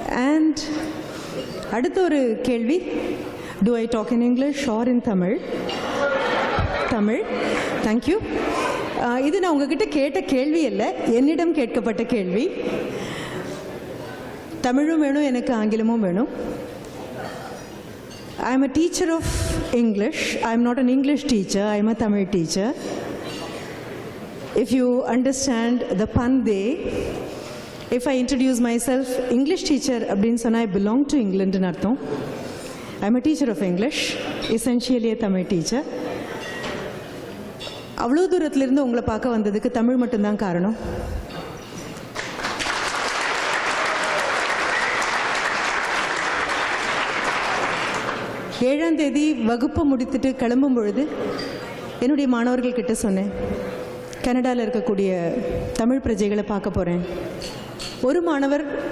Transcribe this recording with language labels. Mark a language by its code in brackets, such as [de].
[ta] And அடுத்த ஒரு கேள்வி. [en] Do I talk in English or in Tamil? Tamil. Thank you. [ta] இது நான் உங்ககிட்ட கேட்ட கேள்வி இல்லை, என்னிடம் கேட்கப்பட்ட கேள்வி. தமிழும் வேணும், எனக்கு ஆங்கிலமும் வேணும். [en] I am a teacher of English. I am not an English teacher. I am a Tamil teacher. If you understand the pun day, if I introduce myself English teacher [ta] அப்படின்னு சொன்னா [en] I belong to England ன்னு அர்த்தம். I am a teacher of English, essentially a Tamil teacher. [ta] அவ்வளோ தூரத்திலிருந்து உங்களை பார்க்க வந்ததுக்கு தமிழ் மட்டும்தான் காரணம். ஏழாம் தேதி வகுப்பு முடித்துட்டு கிளம்பும் பொழுது என்னுடைய மாணவர்கள் கிட்ட சொன்னேன், கனடாவில் இருக்கக்கூடிய தமிழ் பிரஜைகளை பார்க்க போகிறேன். ஒரு மாணவர்